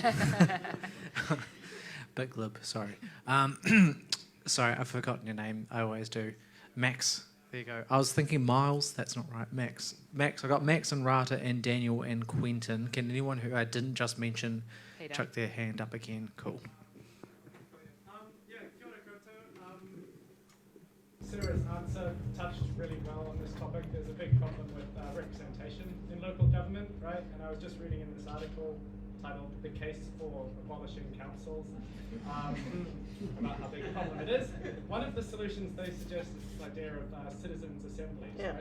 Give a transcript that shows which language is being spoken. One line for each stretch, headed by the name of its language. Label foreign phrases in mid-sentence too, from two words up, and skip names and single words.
English: Big lib, sorry. Sorry, I've forgotten your name. I always do. Max, there you go. I was thinking Miles. That's not right. Max. I got Max and Rata and Daniel and Quentin. Can anyone who I didn't just mention Peter, chuck their hand up again? Cool.
Māori: Kia ora koutou.
English: Sarah's answer touched really well on this topic. There's a big problem with representation in local government, right? And I was just reading in this article titled "The Case for Abolishing Councils," about how big a problem it is. One of the solutions they suggest is this idea of citizens' assemblies, right?